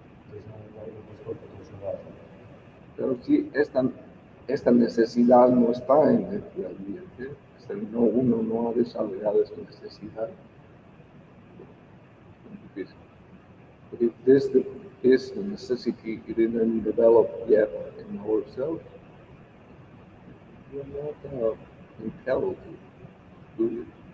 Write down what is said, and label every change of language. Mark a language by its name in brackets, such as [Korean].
[Russian] То есть, поскольку это очень важно. [Spanish] Pero sí, esta necesidad no está en el día a día, ¿sí? No, uno no ha desarrollado esta necesidad. [English] Because if this necessity didn't develop yet in ourselves, we're not entitled to do it.